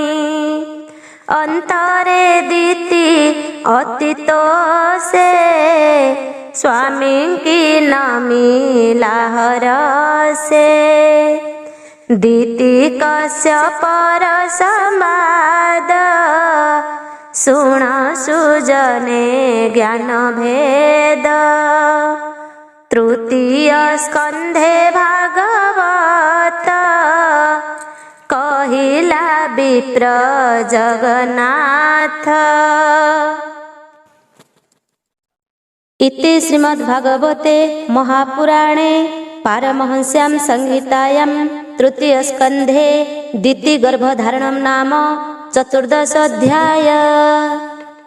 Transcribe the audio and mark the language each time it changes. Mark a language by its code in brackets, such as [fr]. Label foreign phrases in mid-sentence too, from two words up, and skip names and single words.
[or] ଅନ୍ତରେ ଦିତି ଅତୀତ ସେ ସ୍ୱାମୀ କି ନମିଲା ହରସେ ଦିତି କଶ୍ୟପର ସମ୍ବାଦ ଶୁଣ ସୁଜନେ ଜ୍ଞାନ ଭେଦ ତୃତୀୟ ସ୍କନ୍ଧେ ଭାଗବତ କହିଲା ବିପ୍ର ଜଗନ୍ନାଥ। [sa] इति श्रीमद्भागवते महापुराणे पारमहंस्यां संहितायां तृतीय स्कन्धे दिति गर्भधारणं नाम 14 अध्याय।